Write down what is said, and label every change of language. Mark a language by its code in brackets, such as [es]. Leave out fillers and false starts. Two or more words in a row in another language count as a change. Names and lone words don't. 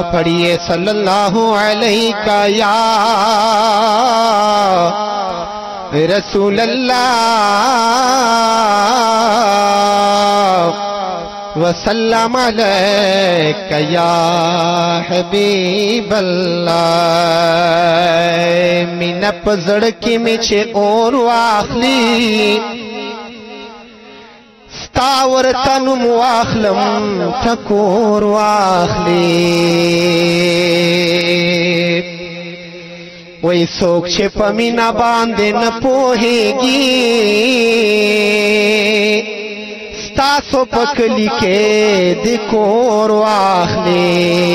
[ar] پڑھیے صلی اللہ علیہ یا رسول اللہ وسلم علیک یا حبیب اللہ. [ps] مینه په زړه کې مې چې اور واخلي ستا ورته نوم واخلم ټکور واخلي. وای څوک چې په مینه باندې نه پوهېږي ستاسو په کلي کې د کور واخلي.